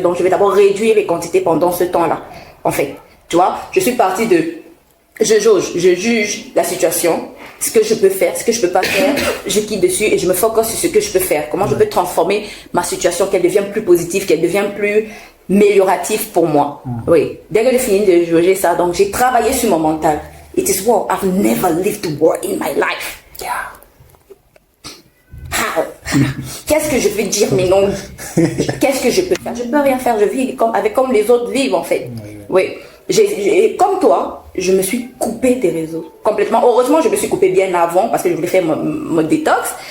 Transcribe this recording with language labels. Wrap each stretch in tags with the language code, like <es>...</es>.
<fr>Donc, je vais d'abord réduire les quantités pendant ce temps-là. En fait, tu vois, je suis partie de, je juge la situation, ce que je peux faire, ce que je peux pas faire, je quitte dessus et je me focus sur ce que je peux faire. Comment je peux transformer ma situation, qu'elle devienne plus positive, qu'elle devienne plus améliorative pour moi. Oui. Dès que j'ai fini de juger ça, donc j'ai travaillé sur mon mental.</fr> <en>It is war. I've never lived war in my life. Yeah. How?</en> <fr>Qu'est-ce que je vais dire, mais non? Qu'est-ce que je peux faire? Je peux rien faire. Je vis comme les autres vivent, en fait. Oui. Comme toi, je me suis coupée des réseaux complètement. Heureusement, je me suis coupée bien avant parce que je voulais faire mon détox.</fr>